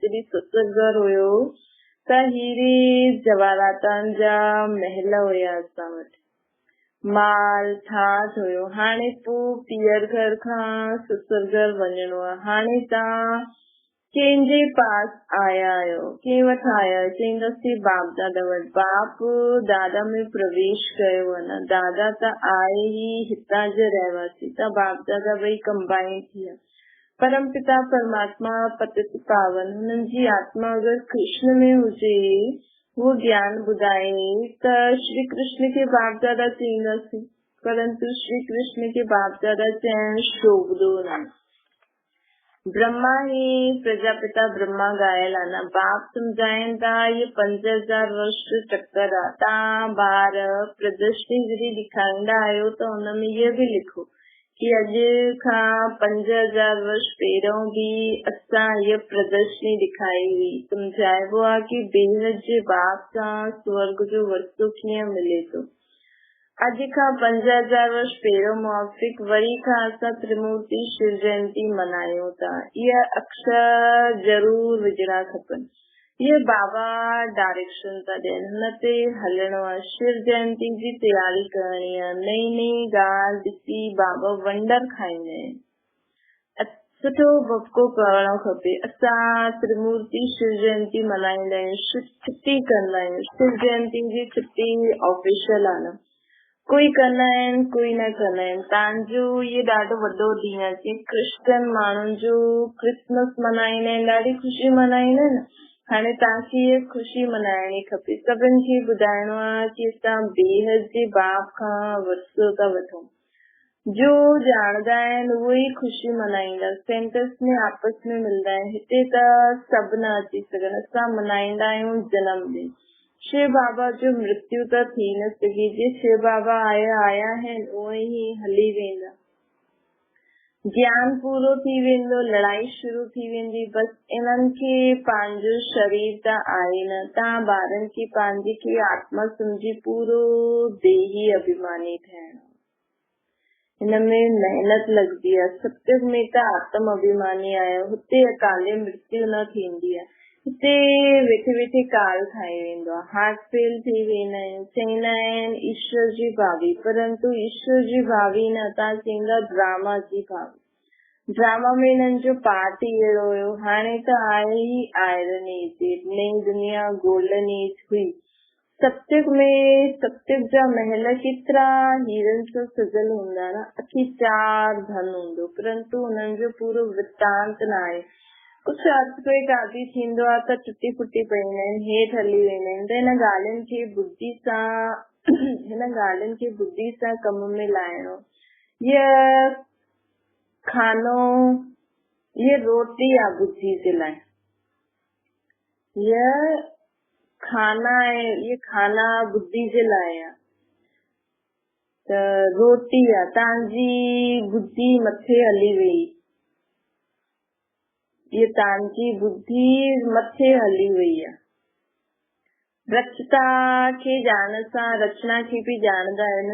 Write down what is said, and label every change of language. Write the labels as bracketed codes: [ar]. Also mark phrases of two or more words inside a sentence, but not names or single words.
[sd] जॾहिं ससुरघर हुयो त हीरे जवाहरातनि जा महल हुया असां वटि, माल ठाठ हुयो। हाणे पोइ पीअर घर खां ससुरघर वञणो आहे। हाणे तव्हां कंहिंजे पास आया आहियो, कंहिं वटि आया आहियो? चईंदासीं बाप दादा वटि। बाप दादा में प्रवेश कयो आहे न। दादा त आहे ई हितां जे रहवासी, त बाप दादा ॿई कंबाइन थी विया। परम पिता परमात्मा पतित पावन, हुननि जी आत्मा अगरि कृष्ण में हुजे, वो ज्ञान ॿुधाए त श्री कृष्ण के बाप दादा चईंदासीं, परंतु श्री कृष्ण के बाप दादा चइण शोभदो न। ब्रह्मा ही प्रजापिता ब्रह्मा ॻायल आहे न। बाप सम्झाइनि था ये 5000 वर्ष चक्कर आहे। तव्हां ॿार प्रदर्शनी जॾहिं ॾेखारींदा आहियो त हुनमें इहो बि लिखो कि अॼु खां 5000 वर्ष पहिरियों भी असां हीअ प्रदर्शनी ॾेखारी हुई। सम्झाइबो आहे कि बेहद जे बाप सां स्वर्ग जो वरितो कीअं मिले थो। अॼु खां 5000 वर्ष पहिरियों मौफ़िक वरी खां असां त्रिमूर्ति शिव जयंती मल्हायूं था। इहा अक्षर जरूर विझणा खपनि। ये बाबा डायरेक्शन था ॾियनि, हुन ते हलणो आहे। शिव जयंती जी तयारी करणी आहे। नई नई ॻाल्हि ॾिसी बाबा वंडर खाईंदा आहिनि। सुठो भपको करणो खपे। असां त्रिमूर्ति शिव जयंती मल्हाईंदा आहियूं, छुट्टी कंदा आहियूं। शिव जयंती जी छुट्टी ऑफिशियल आहे न। कोई कंदा आहिनि कोई न कंदा आहिनि। तव्हांजो इहो ॾाढो वॾो ॾींहुं आहे। जीअं क्रिश्चन माण्हुनि जो क्रिसमस मल्हाईंदा आहिनि, ॾाढी ख़ुशी मल्हाईंदा आहिनि। हाणे तव्हांखे इहा ख़ुशी मल्हाइणी खपे। सभिनि खे ॿुधाइणो आहे कि असां बेहद जे बाप खां वरितो था वठूं। जो ॼाणदा आहिनि उहे ई ख़ुशी मल्हाईंदा। सेंटर्स में आपस में मिलंदा आहिनि। हिते त सभु न अची सघनि। असां मल्हाईंदा आहियूं जनमदिन। शिव बाबा जो मृत्यु त थी न सघे। जे शिव बाबा आया आहिनि उहे ई हली वेंदा। ज्ञान पूरो थी वेंदो, लड़ाई शुरू थी वेंदी। बस इन्हनि खे पंहिंजो शरीर त आहे न। तव्हां ॿारनि खे पंहिंजी खे आत्मा सम्झी पूरो देही अभिमानी थियणो। हिनमें मेहनत लॻंदी आहे। सत्युग में त आत्म अभिमानी आहियो। हुते अकाले मृत्यु न थींदी आहे। हिते वेठे वेठे काल खाई वेंदो आहे। [en] heart fail [sd] थी वेंदा आहिनि। चवंदा आहिनि ईश्वर जी भावी, परंतु ईश्वर जी भावी न, तव्हां चवंदा ड्रामा जी भावी। ड्रामा में हिननि जो पार्ट ई अहिड़ो हुयो। हाणे त आहे ई [en] iron age, [sd] नई दुनिया [en] golden age [sd] हुई। सत्युग में सत्युग जा महल केतिरा हीरनि सां सजल हूंदा न। अखी 4 धन हूंदो, परंतु हुननि जो पूरो वृत्तांत न आहे। कुझु अर्थक्वेक आदि थींदो आहे त टुटी फुटी पवंदा आहिनि, हेठि हली वेंदा आहिनि। त हिन ॻाल्हियुनि खे बुद्धि सां कम में लाइणो। ये खानो, ये रोटी आहे बुद्धि जे लाइ। ये खाना आहे, ये खाना बुद्धि जे लाइ आहे। त रोटी आहे, तव्हांजी बुद्धि मथे हली वई। ये तव्हांजी बुद्धि मथे हली वई आहे। रचता खे ॼाण सां रचना खे बि ॼाणंदा आहिनि।